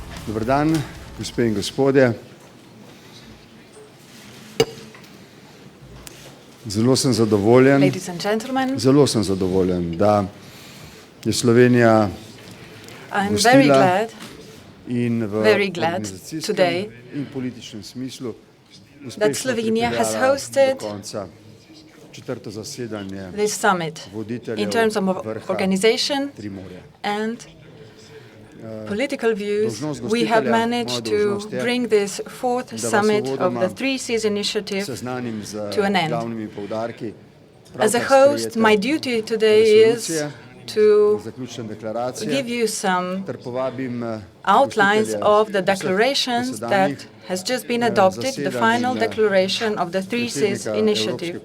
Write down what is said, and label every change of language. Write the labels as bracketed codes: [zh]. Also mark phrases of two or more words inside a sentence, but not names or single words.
[sl] Dober dan, gospe in gospodje. Zelo sem zadovoljen, da je Slovenija gostila in v organizacijskem in političnem smislu uspešno pripeljala do konca četrto zasedanje voditeljev vrha Primorja. [en] Political views, we have managed to bring this fourth summit of the Three Seas Initiative to an end. As a host, my duty today is to give you some outlines of the declarations that has just been adopted, the final declaration of the Three Seas Initiative.